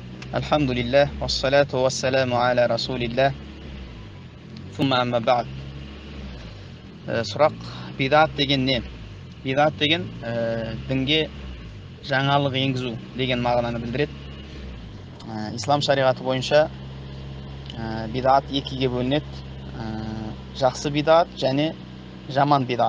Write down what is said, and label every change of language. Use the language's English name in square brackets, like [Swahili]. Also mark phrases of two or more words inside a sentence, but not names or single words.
[Arabic] الحمد لله والصلاة والسلام على رسول الله. ثم أما بعد. [Kazakh] Сұрақ, бидат деген не? Бидат деген дінге жаңалық енгізу деген мағынаны білдіреді. Ислам шариғаты бойынша бидат екіге бөлінеді. Жақсы бидат және жаман бидат.